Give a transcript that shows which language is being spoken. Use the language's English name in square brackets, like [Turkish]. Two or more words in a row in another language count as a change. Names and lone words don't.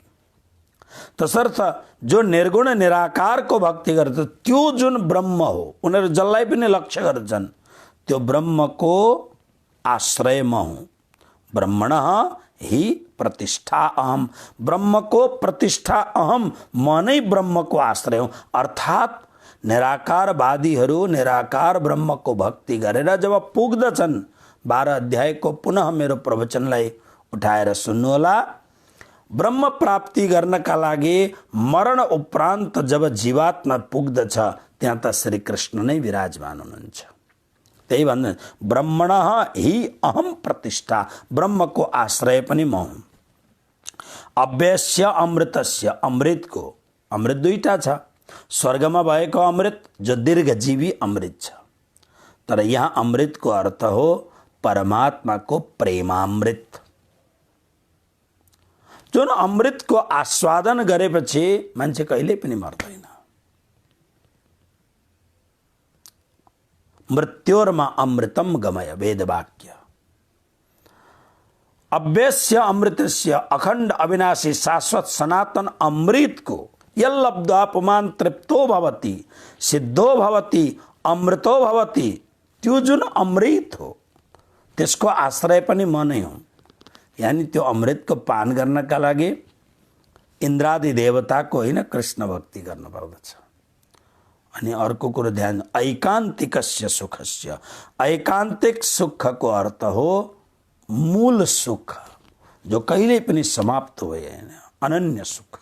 [Nepali] तसर्थ जो निर्गुण निराकारको भक्ति गर्छ, त्यो जुन ब्रह्म हो, उनीहरू जसलाई पनि लक्ष्य गर्छन्, त्यो ब्रह्मको आश्रय म हुँ। [Sanskrit] ब्रह्मणः हि प्रतिष्ठा अहम, [Nepali] ब्रह्मको प्रतिष्ठा [Sanskrit] अहम, [Nepali] म नै ब्रह्मको आश्रय हुँ। अर्थात् निराकारवादीहरू निराकार ब्रह्मको भक्ति गरेर जब पुग्दछन्, 12 अध्यायको पुनः मेरो प्रवचनलाई उठाएर सुन्नुहोला। ब्रह्म प्राप्ति गर्नका लागि मरण उपरान्त जब जीवात्मा पुग्दछ, त्यहाँ त श्री कृष्ण नै विराजमान हुनुहुन्छ। त्यही भन्नु, [Sanskrit] ब्रह्मणः हि अहम प्रतिष्ठा, [Nepali] ब्रह्मको आश्रय पनि म हुँ। [Sanskrit] अव्यस्य अमृतस्य, [Nepali] अमृत को, अमृत दुईटा छ, स्वर्गमा भएको अमृत जो दीर्घजीवी अमृत छ, तर यहाँ अमृतको अर्थ हो परमात्माको प्रेमामृत। जुन अमृतको आस्वादन गरेपछि मान्छे कहिले पनि मर्दैन। [Sanskrit] मृत्योर्मा अमृतम गमय, वेदवाक्य। अव्यस्य अमृतस्य [Nepali] अखण्ड अविनाशी शाश्वत सनातन अमृत को [Sanskrit] यल्लब्ध्वा पुमान तृप्तो भवति, सिद्धो भवति, अमृतो भवति, [Nepali] त्यो जुन अमृत हो त्यसको आश्रय पनि म नै हुँ। यानी त्यो अमृतको पान गर्नका लागि इन्द्रादि देवताको होइन कृष्ण भक्ति गर्नुपर्दछ। अनि अर्को कुरो ध्यान, [Sanskrit] ऐकान्तिकस्य सुखस्य, [Nepali] ऐकान्तिक सुखको अर्थ हो मूल सुख जो कहिले पनि समाप्त हुँदैन, अनन्य सुख।